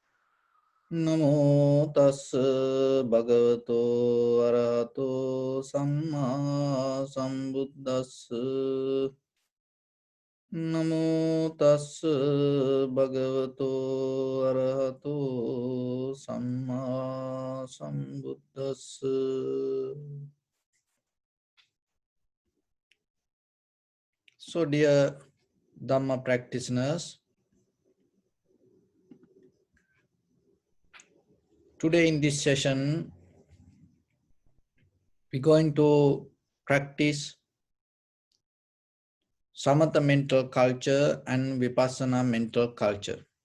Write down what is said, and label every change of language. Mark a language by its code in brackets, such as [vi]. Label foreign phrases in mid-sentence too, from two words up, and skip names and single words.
[pi] Namo tassa bhagavato arahato samma sambuddhassa. Namo tassa bhagavato arahato samma sambuddhassa. [en] So, dear Dhamma practitioners, today in this session, we're going to practice Samatha mental culture and Vipassana mental culture.